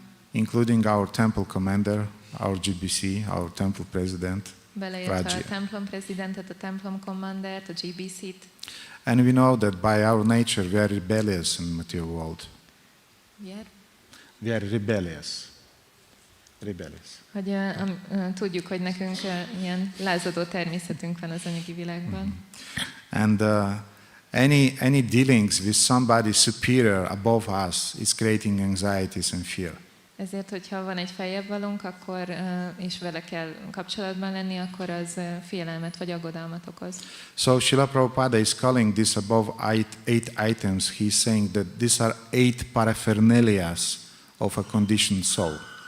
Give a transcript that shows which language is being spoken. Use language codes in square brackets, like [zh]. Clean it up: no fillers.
[en] Including our temple commander, our GBC, our temple president, [hu] beleértve a templom prezidentet, a templom commandert, a GBC-t. [en] And we know that by our nature we are rebellious in the material world. We are rebellious. [hu] Hogy tudjuk, hogy nekünk ilyen lázadó természetünk van az anyagi világban. [en] And any dealings with somebody superior above us is creating anxieties and fear. [hu] Ezért, hogyha van egy feljebb valónk, akkor, és vele kell kapcsolatban lenni, akkor az félelmet vagy aggodalmat okoz. [en] So Srila Prabhupada is calling this above eight items. He's saying that these are 8 paraphernalias of a conditioned soul.